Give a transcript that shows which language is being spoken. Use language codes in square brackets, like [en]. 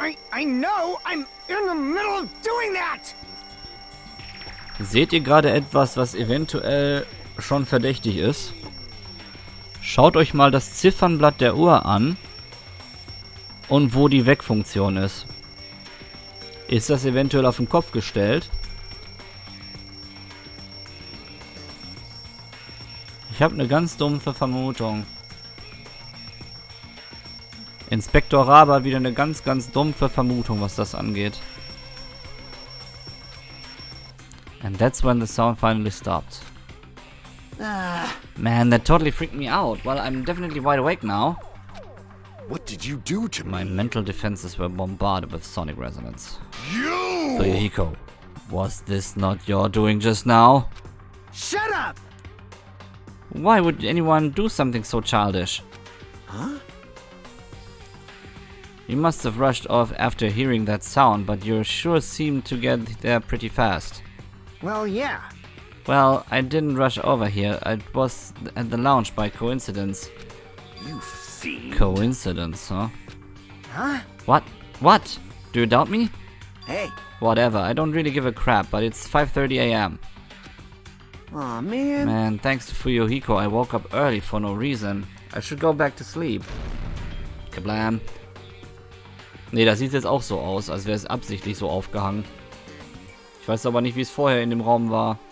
[en] I know. I'm in the middle of doing that. [de] Seht ihr gerade etwas, was eventuell schon verdächtig ist? Schaut euch mal das Ziffernblatt der Uhr an und wo die Wegfunktion ist. Ist das eventuell auf den Kopf gestellt? Ich habe eine ganz dumpfe Vermutung. Inspektor Rabe hat wieder eine ganz dumpfe Vermutung, was das angeht. [en] And that's when the sound finally stopped. Man, that totally freaked me out. Well, I'm definitely wide awake now. What did you do to My me? mental defenses were bombarded with sonic resonance. You! Fuyuhiko, was this not your doing just now? Shut up. Why would anyone do something so childish? Huh? You must have rushed off after hearing that sound, but you sure seemed to get there pretty fast. Well, yeah. Well, I didn't rush over here. I was at the lounge by coincidence. You fiend. Coincidence, huh? Huh? What? What? Do you doubt me? Hey. Whatever, I don't really give a crap, but it's 5:30 a.m. Aw, man. Man, thanks to Fuyuhiko, I woke up early for no reason. I should go back to sleep. Kablam. [de] Nee, das sieht jetzt auch so aus, als wäre es absichtlich so aufgehangen. Ich weiß aber nicht, wie es vorher in dem Raum war.